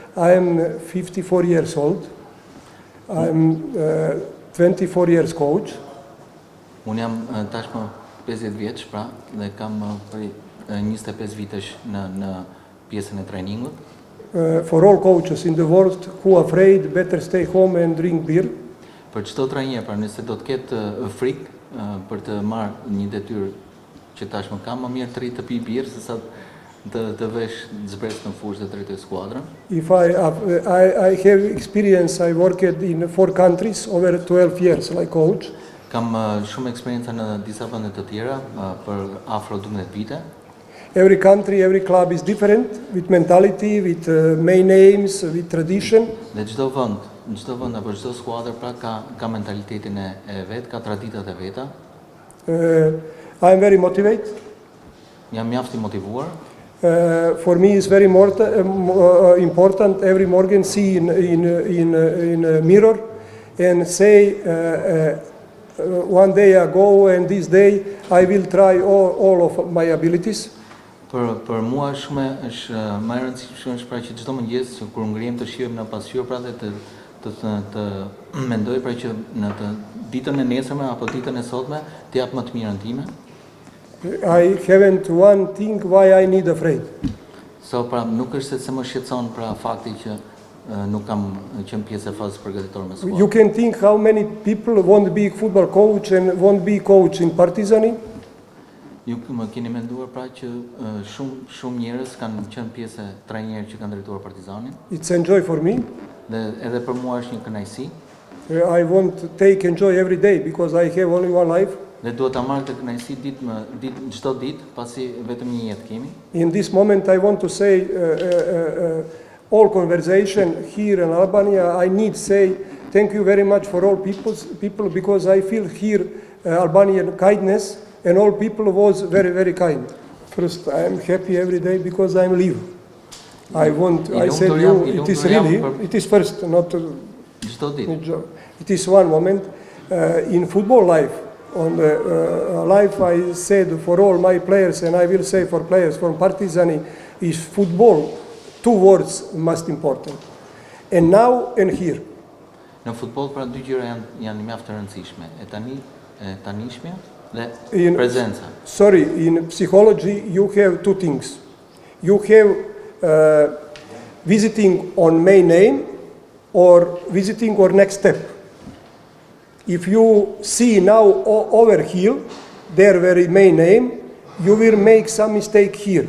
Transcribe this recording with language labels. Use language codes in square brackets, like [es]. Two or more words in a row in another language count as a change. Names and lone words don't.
[en] I am 54 years old. I'm 24 years coach. [sq] Unë jam tashmë 50 vjeç, pra, dhe kam prej 25 vitesh në pjesën e trajningut. [en] For all coaches in the world who are afraid, better stay home and drink beer. [sq] Për çdo trajner, pra nëse do të ketë frikë për të marrë një detyrë që tashmë kam, më mirë të rri të pi birë sesa të vesh zbres në fushë dhe të rritoj skuadrën. [en] If I have experience, I worked in 4 countries over 12 years like coach. [sq] Kam shumë eksperiencë në disa vende të tjera për afro 12 vite. [en] Every country, every club is different, with mentality, with main names, with tradition. [sq] Dhe çdo vend apo çdo skuadër pra ka mentalitetin e vet, ka traditat e veta. [en] I am very motivated. [sq] Jam mjaft I motivuar. [en] For me it's very important every morning see in a mirror and say one day I go and this day I will try all of my abilities. [sq] Për mua është më e rëndësishme pra që çdo mëngjes kur ngrihem të shihem në pasqyrë pra dhe të mendoj pra që në të ditën e nesërme apo ditën e sotme të jap më të mirën time. [en] I haven't one thing why I need afraid. [sq] So pra nuk është se më shqetëson pra fakti që nuk kam qenë pjesë e fazës përgatitore me skuadrën. [en] You can think how many people won't be football coach and won't be coach in Partizani. [sq] Ju më keni menduar pra që shumë njerëz kanë qenë pjesë trajnerë që kanë drejtuar Partizanin. [en] It's enjoy for me. [sq] Dhe edhe për mua është një kënaqësi. [en] I want to take enjoy every day because I have only one life. [sq] Dhe duhet ta marr të kënaqësi çdo ditë, pasi vetëm një jetë kemi. [en] In this moment I want to say all conversation here in Albania, I need say thank you very much for all people because I feel here Albanian kindness and all people was very, very kind. First, I am happy every day because I am live. I said you, it is really, it is first, not it is one moment. In football life, on the life I said for all my players and I will say for players from Partizani is football, 2 words most important. And now and here. [sq] Në futboll pra 2 gjëra janë mjaft të rëndësishme. Tanishmja dhe prezenca. [en] Sorry, in psychology you have 2 things. You have visiting on main name or visiting or next step. If you see now over here, their very main name, you will make some mistake here.